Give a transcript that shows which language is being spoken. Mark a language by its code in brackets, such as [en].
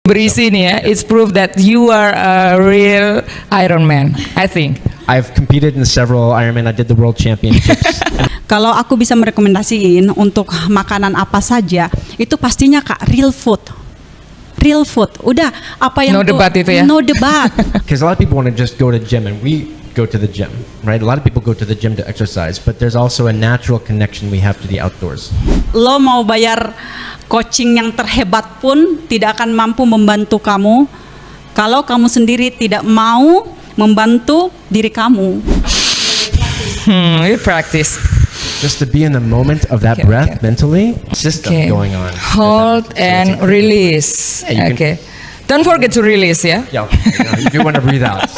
[id] berisi nih ya, [en] it's proof that you are a real Ironman, I think. I've competed in several Ironman. I did the World Championships. [id] Kalau aku bisa merekomendasiin untuk makanan apa saja, itu pastinya Kak real food. [en] Real food. [id] Udah apa yang No debat itu ya? No debat. [en] Because a lot of people want to just go to the gym, and we go to the gym, right? A lot of people go to the gym to exercise, but there's also a natural connection we have to the outdoors. [id] Lo mau bayar coaching yang terhebat pun tidak akan mampu membantu kamu kalau kamu sendiri tidak mau membantu diri kamu. [en] We practice. Just to be in the moment of that breath mentally, system going on. Hold and release. Yeah, you Okay. Don't forget to release ya. Yeah, you do want to breathe out.